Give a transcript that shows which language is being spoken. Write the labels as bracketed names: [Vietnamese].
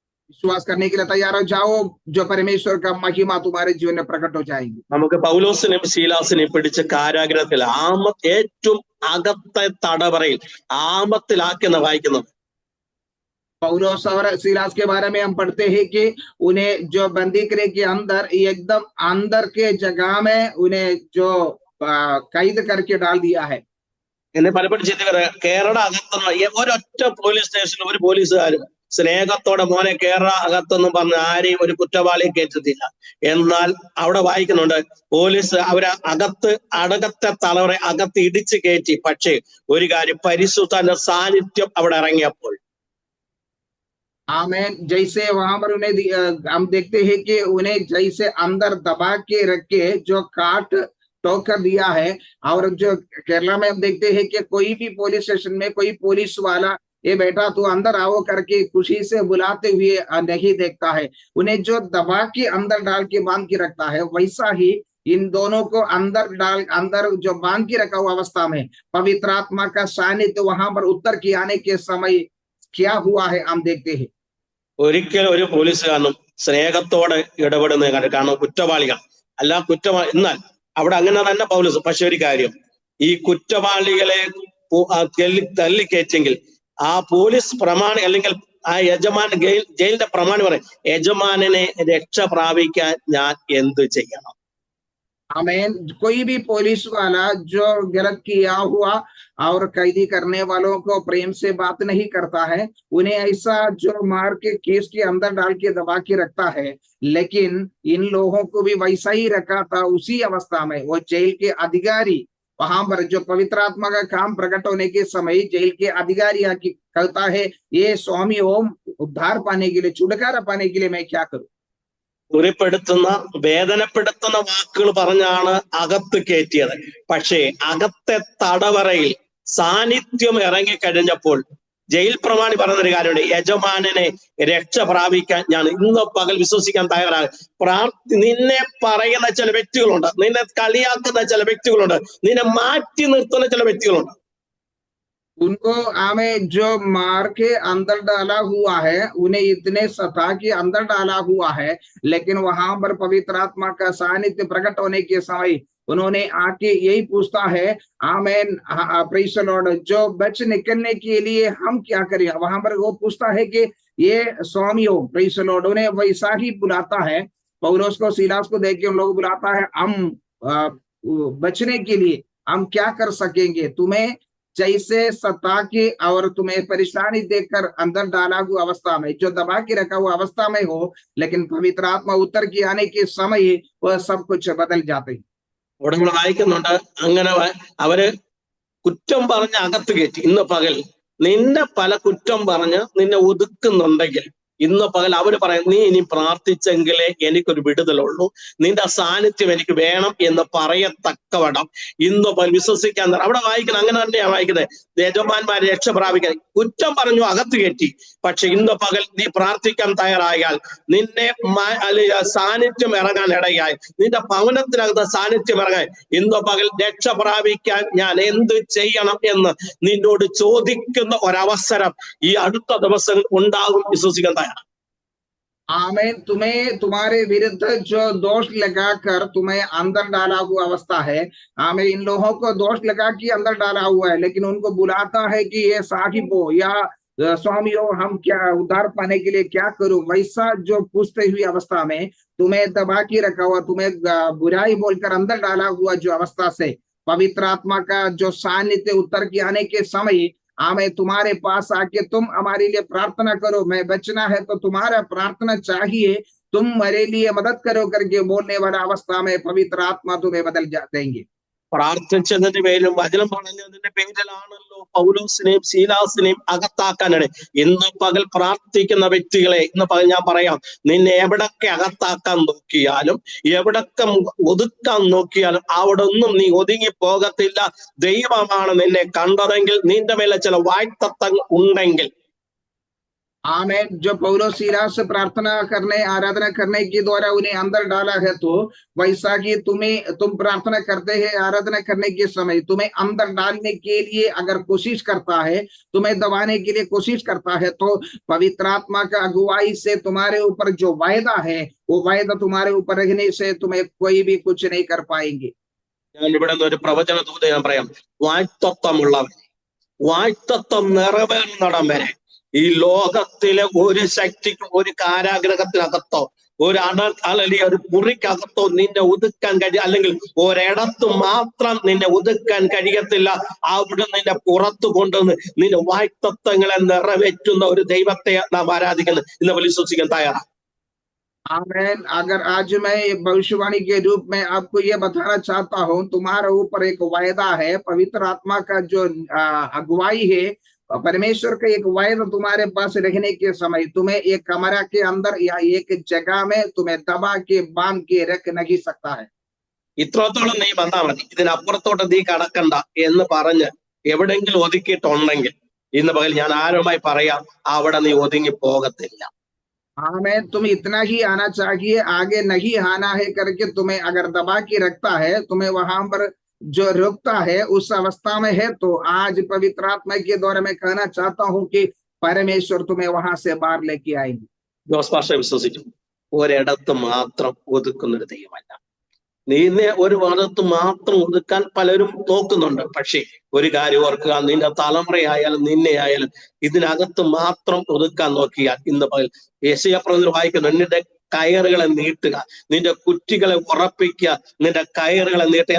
[Hindi] विश्वास करने के लिए तैयार हो जाओ, जो परमेश्वर का महिमा तुम्हारे जीवन में प्रकट हो जाएगी। [Malayalam] നമുക്ക് പൗലോസിനെയും ശീലാസിനെയും പിടിച്ച കാരാഗ്രഹത്തിൽ ഏറ്റവും അകത്തെ തടവറയിൽ ആമത്തിലാക്കുന്ന വായിക്കുന്നത്. [Hindi] पौलुस और सीलास के बारे में हम पढ़ते हैं कि उन्हें जो बंदी गृह के अंदर एकदम अंदर के जगह में उन्हें जो कैद करके डाल दिया है। [Malayalam] എന്നെ പലപ്പോഴും ചിന്തിക്കുന്നത്, കേരള അകത്തുനിന്ന് ഒരൊറ്റ പോലീസ് സ്റ്റേഷനിൽ ഒരു പോലീസുകാരും സ്നേഹത്തോടെ മോനെ കേരള അകത്തൊന്നും പറഞ്ഞ് ആരെയും ഒരു കുറ്റവാളിയെ കയറ്റത്തില്ല. എന്നാൽ അവിടെ വായിക്കുന്നുണ്ട് പോലീസ് അവരെ അടകത്തെ തലവറെ അകത്ത് ഇടിച്ചു കയറ്റി. പക്ഷേ ഒരു കാര്യം, പരിശുദ്ധന്റെ സാന്നിധ്യം അവിടെ ഇറങ്ങിയപ്പോൾ [Hindi] आमेन, जैसे वहां पर उन्हें हम देखते हैं कि उन्हें जैसे अंदर दबा के रख के जो काट टोकर दिया है। और जो केरला में हम देखते हैं कि कोई भी पुलिस स्टेशन में कोई पुलिस वाला ये बेटा तू अंदर आओ करके खुशी से बुलाते हुए नहीं देखता है, उन्हें जो दबा के अंदर डाल के बांध के रखता है। वैसा ही इन दोनों को अंदर जो बांध के रखा हुआ अवस्था में पवित्र आत्मा का सानिध्य वहां पर उतर के आने के समय क्या हुआ है हम देखते हैं। [Malayalam] ഒരിക്കലും ഒരു പോലീസുകാരനും സ്നേഹത്തോടെ ഇടപെടുന്ന കാരണം കുറ്റവാളികൾ അല്ല കുറ്റവാളി. എന്നാൽ അവിടെ അങ്ങനെ തന്നെ പൗലോസ്. പക്ഷെ ഒരു കാര്യം, ഈ കുറ്റവാളികളെ തള്ളിക്കയറ്റെങ്കിൽ ആ പോലീസ് പ്രമാണി അല്ലെങ്കിൽ ആ യജമാൻ ജയിലിന്റെ പ്രമാണി പറയും, യജമാനെ രക്ഷ പ്രാപിക്കാൻ ഞാൻ എന്ത് ചെയ്യണം? [Hindi] आमेन। कोई भी पुलिस वाला जो गलत किया हुआ और कैदी करने वालों को प्रेम से बात नहीं करता है, उन्हें ऐसा जो मार के केस के अंदर डाल के दबा के रखता है। लेकिन इन लोगों को भी वैसा ही रखा था। उसी अवस्था में वो जेल के अधिकारी वहां पर जो पवित्र आत्मा का काम प्रकट होने के समय जेल के अधिकारी आके कहता है, ये स्वामी ओम, उद्धार पाने के लिए, छुटकारा पाने के लिए मैं क्या करूं? [Malayalam] മുറിപ്പെടുത്തുന്ന വേദനപ്പെടുത്തുന്ന വാക്കുകൾ പറഞ്ഞാണ് അകത്ത് കയറ്റിയത്. പക്ഷേ അകത്തെ തടവറയിൽ സാന്നിധ്യം ഇറങ്ങിക്കഴിഞ്ഞപ്പോൾ ജയിൽ പ്രമാണി പറഞ്ഞൊരു കാര്യമുണ്ട്, യജമാനനെ രക്ഷ പ്രാപിക്കാൻ ഞാൻ ഇന്ന് പകൽ വിശ്വസിക്കാൻ തയ്യാറാകും. നിന്നെ പറയുന്ന ചില വ്യക്തികളുണ്ട്, നിന്നെ കളിയാക്കുന്ന ചില വ്യക്തികളുണ്ട്, നിന്നെ മാറ്റി നിർത്തുന്ന ചില വ്യക്തികളുണ്ട്. [Hindi] उनको हमें जो मार के अंदर डाला हुआ है, उन्हें इतने सता के अंदर डाला हुआ है, लेकिन वहां पर पवित्र आत्मा का सानिध्य प्रकट होने के समय उन्होंने आके यही पूछता है, आमेन, [English] praise the lord, [Hindi] जो बच निकलने के लिए हम क्या करें? वहां पर वो पूछता है कि ये स्वामियों, [English] praise the lord, [Hindi] उन्हें वैसा ही बुलाता है। पौलुस को, सीलास को देख के उन लोग बुलाता है, हम बचने के लिए हम क्या कर सकेंगे? तुम्हें जैसे सता के और तुम्हें परेशानी देकर अंदर डाला हुआ अवस्था में, जो दबा के रखा हुआ अवस्था में हो, लेकिन पवित्र आत्मा उतर के आने के समय वह सब कुछ बदल जाते हैं। [Malayalam] അവിടെ നമ്മൾ വായിക്കുന്നുണ്ട്, അങ്ങനെ അവര് കുറ്റം പറഞ്ഞ് അകത്ത് കയറ്റി. ഇന്ന് പകൽ നിന്റെ പല കുറ്റം പറഞ്ഞ് നിന്നെ ഒതുക്കുന്നുണ്ടെങ്കിൽ ഇന്ന് പകൽ അവര് പറയും, നീ ഇനി പ്രാർത്ഥിച്ചെങ്കിലേ എനിക്കൊരു വിടുതലുള്ളൂ, നിന്റെ സാന്നിധ്യം എനിക്ക് വേണം എന്ന് പറയത്തക്കവണ്ണം ഇന്ന് പകൽ വിശ്വസിക്കാൻ. അവിടെ വായിക്കുന്നത് അങ്ങനെ തന്നെയാണ് വായിക്കുന്നത്. യജമാന്മാരെ രക്ഷ പ്രാപിക്കാൻ കുറ്റം പറഞ്ഞു അകത്ത് കയറ്റി. പക്ഷെ ഇന്ന് പകൽ നീ പ്രാർത്ഥിക്കാൻ തയ്യാറായാൽ നിന്നെ സാന്നിധ്യം ഇറങ്ങാൻ ഇടയായി, നിന്റെ ഭവനത്തിനകത്ത് സാന്നിധ്യം ഇറങ്ങാൻ ഇന്ന് പകൽ രക്ഷ പ്രാപിക്കാൻ ഞാൻ എന്ത് ചെയ്യണം എന്ന് നിന്നോട് ചോദിക്കുന്ന ഒരവസരം ഈ അടുത്ത ദിവസം ഉണ്ടാകും. വിശ്വസിക്കാൻ തയ്യാറാണ്. [Hindi] आमेन। तुम्हें तुम्हारे विरुद्ध जो दोष लगाकर तुम्हें अंदर डाला हुआ अवस्था है, आमेन, इन लोगों को दोष लगा के अंदर डाला हुआ है, लेकिन उनको बुलाता है कि ये साहिबो या स्वामियों, हम क्या उद्धार पाने के लिए क्या करूं? वैसा जो पूछते हुई अवस्था में तुम्हें दबा के रखा हुआ, तुम्हें बुराई बोलकर अंदर डाला हुआ जो अवस्था से पवित्र आत्मा का जो सानिध्य उतर के आने के समय, हमें तुम्हारे पास आके तुम हमारे लिए प्रार्थना करो, मैं बचना है तो तुम्हारा प्रार्थना चाहिए, तुम मेरे लिए मदद करो करके बोलने वाला अवस्था में पवित्र आत्मा तुम्हें बदल देंगे। [Malayalam] പ്രാർത്ഥിച്ചതിന്റെ പേരിലും വചനം പറഞ്ഞതിന്റെ പേരിലാണല്ലോ പൗലോസിനെയും ശീലാസിനെയും അകത്താക്കാനാണ്. ഇന്ന് പകൽ പ്രാർത്ഥിക്കുന്ന വ്യക്തികളെ ഇന്ന് പകൽ ഞാൻ പറയാം, നിന്നെ എവിടൊക്കെ അകത്താക്കാൻ നോക്കിയാലും എവിടൊക്കെ ഒതുക്കാൻ നോക്കിയാലും അവിടെ ഒന്നും നീ ഒതുങ്ങി പോകത്തില്ല. ദൈവമാണ് നിന്നെ കണ്ടതെങ്കിൽ നിന്റെ മേലെ ചില വായ്ത്തത്തങ്ങൾ ഉണ്ടെങ്കിൽ. [Hindi] आमेन। जो पौलुस सीलास से प्रार्थना करने, आराधना करने के द्वारा उन्हें अंदर डाला है, तो वैसा कि तुम प्रार्थना करते हैं, आराधना करने के समय तुम्हें अंदर डालने के लिए अगर कोशिश करता है, तुम्हें दबाने के लिए कोशिश करता है, तो पवित्र आत्मा का अगुवाई से तुम्हारे ऊपर जो वायदा है, वो वायदा तुम्हारे ऊपर रहने से तुम्हें कोई भी कुछ नहीं कर पाएंगे। [Malayalam] ഞാൻ ഇവിടെ ഒരു പ്രവചന ദൂത ഞാൻ പറയാം, വായ്ത്തത്വമുള്ളവൻ, വായ്ത്തത്വം നിറവേറുന്നിടം വരെ ഈ ലോകത്തിലെ ഒരു ശക്തിക്ക് ഒരു കാരാഗ്രഹത്തിനകത്തോ ഒരു അല്ലെങ്കിൽ ഒരു മുറിക്കകത്തോ നിന്നെ ഒതുക്കാൻ കഴിയും, അല്ലെങ്കിൽ ഒരിടത്ത് മാത്രം നിന്നെ ഒതുക്കാൻ കഴിയത്തില്ല. അവിടെ നിന്നെ പുറത്തു കൊണ്ടുവന്ന് നിന്റെ വായ്ത്തത്വങ്ങളെ നിറവേറ്റുന്ന ഒരു ദൈവത്തെ നാം ആരാധിക്കുന്നത് ഇന്ന് വിശ്വസിക്കാൻ തയ്യാറാണ്. [Hindi] आमेन। अगर आज मैं भविष्यवाणी के रूप में आपको ये बताना चाहता हूँ, तुम्हारे ऊपर एक वायदा है, पवित्र आत्मा का जो अगुवाई है, परमेश्वर का एक वायदा तुम्हारे पास रहने के समय तुम्हें एक कमरा के अंदर या एक जगह में तुम्हें दबा के बांध के रख नहीं सकता है। [Malayalam] ഇത്രത്തോളം നീ വന്നാൽ മതി, ഇതിനപ്പുറത്തോട്ട് നീ കടക്കണ്ട എന്ന് പറഞ്ഞ് എവിടെങ്കിലും ഒതുക്കിയിട്ടുണ്ടെങ്കിൽ ഇന്ന് പകൽ ഞാൻ ആരുമായി പറയാം, അവിടെ നീ ഒതുങ്ങി പോകത്തില്ല. [Hindi] आमेन। तुम इतना ही आना चाहिए, आगे नहीं आना है करके तुम्हें अगर दबा के रखता है, तुम्हें वहां पर जो रोकता है उस अवस्था में है, तो आज पवित्र आत्मा के द्वारा मैं कहना चाहता हूं कि परमेश्वर तुम्हें वहां से बाहर लेके आएंगे। [Malayalam] ജോസ് പാസ്റ്റർ വിശ്വസിച്ചു, ഒരിടത്ത് മാത്രം ഒതുക്കുന്നൊരു ദൈവമല്ല. നിന്നെ ഒരു ഭാഗത്ത് മാത്രം ഒതുക്കാൻ പലരും നോക്കുന്നുണ്ട്. പക്ഷേ ഒരു കാര്യം ഓർക്കുക, നിന്റെ തലമുറയായാലും നിന്നെ ആയാലും ഇതിനകത്ത് മാത്രം ഒതുക്കാൻ നോക്കിയാൽ ഇന്ന് പകൽ യെശയ്യാ പ്രവചനം വായിക്കുന്നു, നിന്റെ കയറുകളെ നീട്ടുക, നിന്റെ കുറ്റികളെ ഉറപ്പിക്കുക, നിന്റെ കയറുകളെ നീട്ടുക.